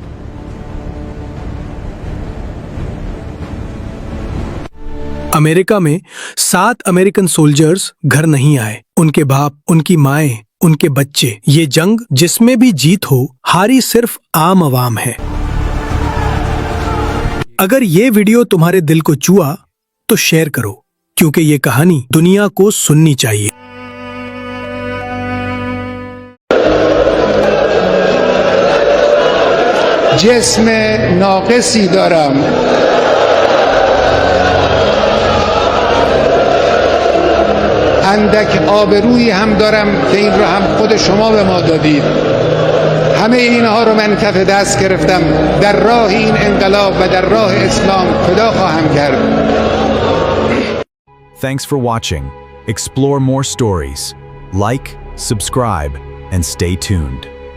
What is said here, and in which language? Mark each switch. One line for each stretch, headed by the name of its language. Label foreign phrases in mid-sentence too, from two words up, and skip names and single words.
Hindi: अमेरिका में 7
English: American soldiers
Hindi: घर नहीं आए। उनके बाप, उनकी माएं, उनके बच्चे। ये जंग जिसमें भी जीत हो, हारी सिर्फ आम आवाम है। अगर ये वीडियो तुम्हारे दिल को छुआ तो शेयर करो, क्योंकि ये कहानी दुनिया को सुननी चाहिए।
Persian: جسم ناقصی دارم اندک آبرویی هم دارم که این رو هم خود شما به ما دادید. همه اینها رو من کف دست گرفتم، در راه این انقلاب و در راه اسلام فدا خواهم کرد.
English: Thanks for watching. Explore more stories. Like, subscribe, and stay tuned.